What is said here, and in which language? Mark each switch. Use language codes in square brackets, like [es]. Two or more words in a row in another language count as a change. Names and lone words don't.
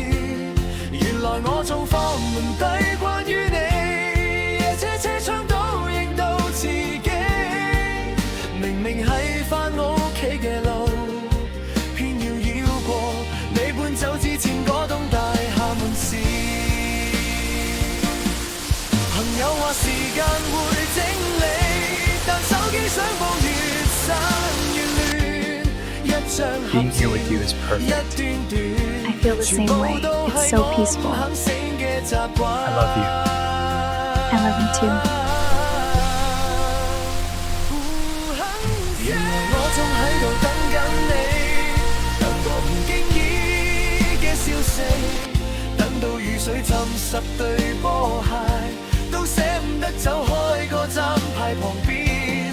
[yue] 原來我仲放唔低關於你，夜車車窗都認到自己，明明係返屋企嘅路，偏要繞過你搬走之前嗰棟大廈門市。朋友話時間會整理，但手機相簿越刪越亂，一張合照一段段。 [en] I feel the same way. It's so peaceful. I love you. I love you too. [yue] 原來我仲喺度等緊你，等個唔經意嘅消息，等到雨水浸濕對波鞋，都捨唔得走開個站牌旁邊。